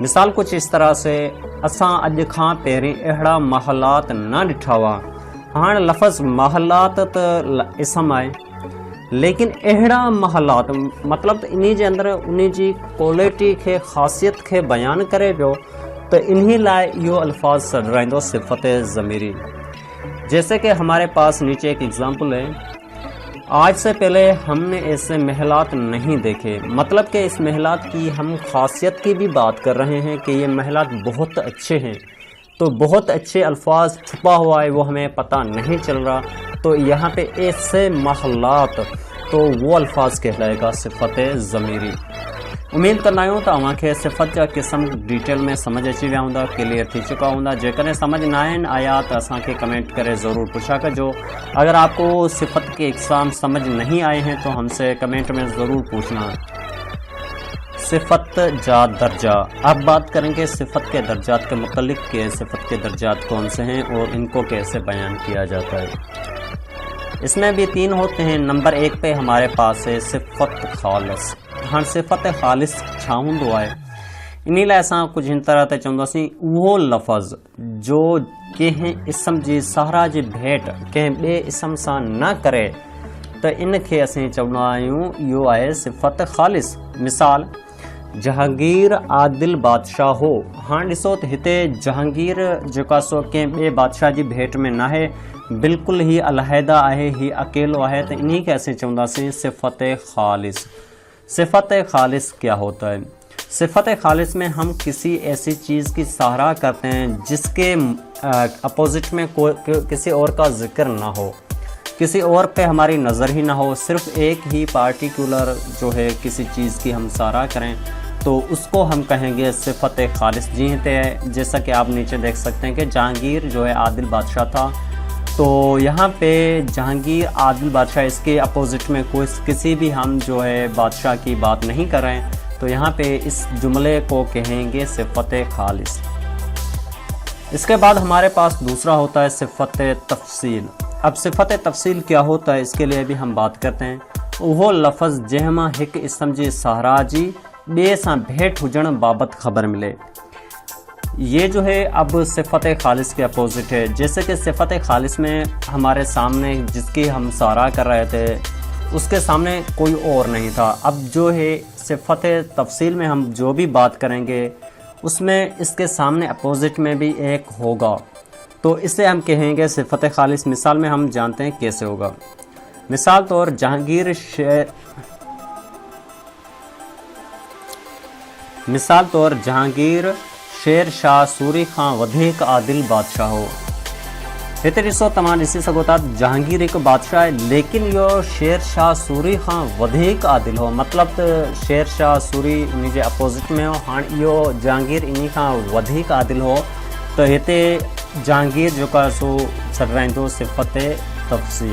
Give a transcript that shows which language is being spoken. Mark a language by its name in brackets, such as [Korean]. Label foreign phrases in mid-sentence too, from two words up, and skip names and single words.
[Urdu] مثال کچھ اس طرح سے, [Sindhi] असां अॼु खां पहिरीं अहिड़ा महलात न ॾिठा हुआ। हाणे लफ़्ज़ महलात त इसम आहे, लेकिन अहिड़ा महलात मतिलबु इन्ही जे अंदरि उन जी क्वालिटी खे ख़ासियत खे बयानु करे पियो, तो इन्हीं लाइ इहो अल्फाज सॾराईंदो सिफ़त ज़मीरी। [Urdu] جیسے کہ ہمارے پاس نیچے ایک ایگزامپل ہے، آج سے پہلے ہم نے ایسے محلات نہیں دیکھے، مطلب کہ اس محلات کی ہم خاصیت کی بھی بات کر رہے ہیں کہ یہ محلات بہت اچھے ہیں، تو بہت اچھے الفاظ چھپا ہوا ہے وہ ہمیں پتا نہیں چل رہا، تو یہاں پے ایسے محلات، تو وہ الفاظ کہلائے گا صفت ضمیری. [Sindhi] उम्मीद कंदा आहियूं त अव्हांखे सिफ़त जा क़िस्म डिटेल में समझ अची विया हूंदा, क्लियर थी चुका हूंदा। जेकॾहिं समझ ना आया तो असांखे कमेंट करे ज़रूर पुछा कजो। [Urdu] اگر آپ کو صفت کے اقسام سمجھ نہیں آئے ہیں تو ہم سے کمنٹ میں ضرور پوچھنا. [Sindhi] सिफ़त जा दर्जा, [Urdu] اب بات کریں گے صفت کے درجات کے متعلق کہ صفت کے درجات کون سے ہیں اور ان کو کیسے بیان کیا جاتا ہے. اس میں بھی 3 ہوتے ہیں۔ نمبر 1 پے ہمارے پاس ہے صفت خالص. [Sindhi] हाँ सिफ़त ख़ालिस छा हूंदो आहे, इन लाइ असां कुझु हिन तरह ते चवंदासीं, उहो लफ़्ज़ जो कंहिं इस्म जी साहरा जी भेट कंहिं ॿिए इस्म सां न करे, त इन खे असीं चवंदा आहियूं इहो आहे सिफ़त ख़ालिस। मिसाल जहांगीर आदिल बादशाह हो। हाँ ॾिसो त हिते जहांगीर जेका सो कंहिं ॿिए बादशाह जी भेट में न आहे, बिल्कुलु ही अलहदा आहे, ही अकेलो आहे, त इन्ही खे असीं चवंदासीं सिफ़त ख़ालिस। [Urdu] صفت خالص کیا ہوتا ہے? صفت خالص میں ہم کسی ایسی چیز کی سراہا کرتے ہیں جس کے اپوزٹ میں کسی اور کا ذکر نہ ہو، کسی اور پے ہماری نظر ہی نہ ہو، صرف ایک ہی پارٹیکولر جو ہے کسی چیز کی ہم سراہا کریں، تو اس کو ہم کہیں گے صفت خالص. جی ہے، جیسا کہ آپ نیچے دیکھ سکتے ہیں کہ جہانگیر جو ہے عادل بادشاہ تھا، تو یہاں پے جہانگیر عادل بادشاہ، اس کے اپوزٹ میں کوئی کسی بھی ہم جو ہے بادشاہ کی بات نہیں کر رہے ہیں، تو یہاں پے اس جملے کو کہیں گے صفت خالص. اس کے بعد ہمارے پاس دوسرا ہوتا ہے صفت تفصیل. اب صفت تفصیل کیا ہوتا ہے، اس کے لیے بھی ہم بات کرتے ہیں. [Sindhi] वो लफ़्ज़ जंहिंमां हिक इस्म जी साहरा जी ॿिए सां भेंट हुजण बाबत ख़बर मिले। [Urdu] یہ جو ہے اب صفت خالص کے اپوزٹ ہے. جیسے کہ صفت خالص میں ہمارے سامنے جس کی ہم سراہا کر رہے تھے، اس کے سامنے کوئی اور نہیں تھا. اب جو ہے صفت تفصیل میں ہم جو بھی بات کریں گے، اس میں اس کے سامنے اپوزٹ میں بھی ایک ہوگا، تو اسے ہم کہیں گے صفت خالص. مثال میں ہم جانتے ہیں کیسے ہوگا. [Sindhi] मिसाल तौर जहांगीर शेर शाह सूरी खां वधीक आदिल बादशाह हो। हिते ॾिसो, तव्हां ॾिसी सघो था जहांगीर हिकु बादशाह आहे, लेकिन इहो शेर शाह सूरी खां वधीक आदिल हो, मतिलबु त शेर शाह सूरी उन जे अपोज़िट में हो, हाणे इहो जहांगीर इन खां वधीक आदिल हो, त हिते जहांगीर जेको आहे सो सॾराईंदो सिफ़त तफ़सील।